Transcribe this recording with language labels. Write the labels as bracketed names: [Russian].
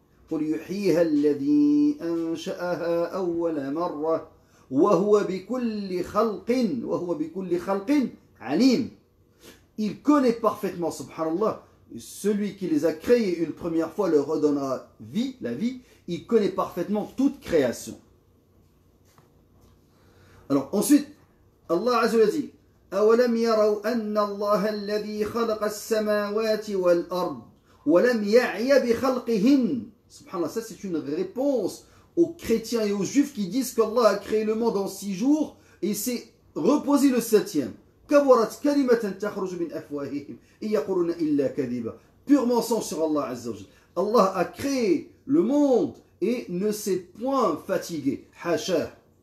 [Arabic] قُلْ يُحْيِيهَا الَّذِي أَنْشَأَهَا أَوَّلَ مَرَّةٍ وَهُوَ بِكُلِّ خَلْقٍ عَلِيمٌ. [French] Il connaît parfaitement, subhanallah, celui qui les a créés une première fois leur redonnera vie, la vie. Il connaît parfaitement toute création. Alors ensuite, Allah Azza wa Jalla dit [Arabic] أَوَلَمْ يَرَوْا أَنَّ اللَّهَ الَّذِي خَلَقَ السَّمَاوَاتِ وَالْأَرْضِ وَلَمْ يَعْيَ بِخَلْقِهِنَّ. [French] Subhanallah, ça c'est une réponse aux chrétiens et aux juifs qui disent qu'Allah a créé le monde en 6 jours et s'est reposé le 7e. [Arabic] كَبُرَتْ كَلِمَةً تَخْرُجُ مِنْ أَفْوَاهِهِمْ إِنْ يَقُولُونَ إِلَّا كَذِبًا. [French] Pur mensonge sur Allah Azza wa Jalla. Allah a créé le monde et ne s'est point fatigué. Hasha.